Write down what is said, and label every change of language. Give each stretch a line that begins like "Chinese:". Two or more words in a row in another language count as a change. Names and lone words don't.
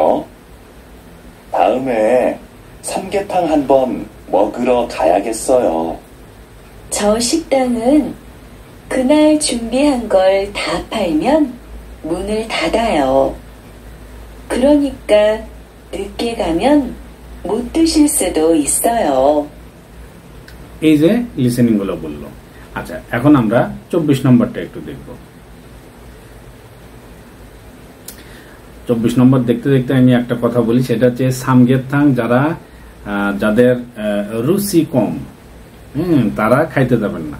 Korean: 다음에 삼계탕 한번 먹으러 가야겠어요. 저 식당은 그날 준비한 걸 다 팔면 문을 닫아요. 그러니까 늦게 가면 못 드실 수도 있어요.
Bangla: এই যে লিসেনিং গুলো বললো। আচ্ছা, এখন আমরা 24 নম্বরটা একটু দেখব। 24 নম্বর দেখতে দেখতে আমি একটা কথা বলি, সেটা হচ্ছে সামগেথাং যাদের রুচি কম, তারা খাইতে যাবেন না।